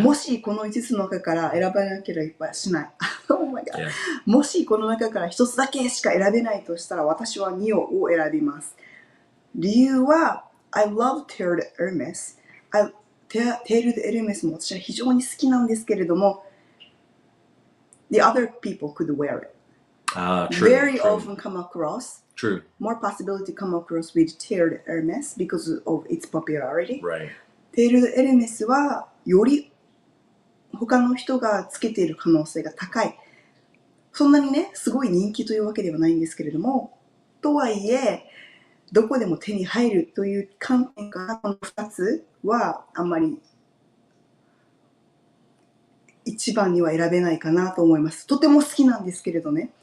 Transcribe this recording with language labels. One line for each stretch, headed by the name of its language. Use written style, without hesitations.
Japanese: もしこの5つの中から選ばなければしない。
English: Oh my god.
Japanese: もしこの中から1つだけしか選べないとしたら私はNeoを選びます。理由は
English: I love Terre de Hermes. Terre de Hermes
Japanese: も私は非常に好きなんですけれども
English: The other people could wear it. True, Very true. often come across. True. More possibility to come across with Terre de Hermes because of its popularity. Right.
Japanese: テール・エルメスはより他の人がつけている可能性が高い。そんなにね、すごい人気というわけではないんですけれども、とはいえ、どこでも手に入るという観点からこの2つはあんまり一番には選べないかなと思います。とても好きなんですけれどね、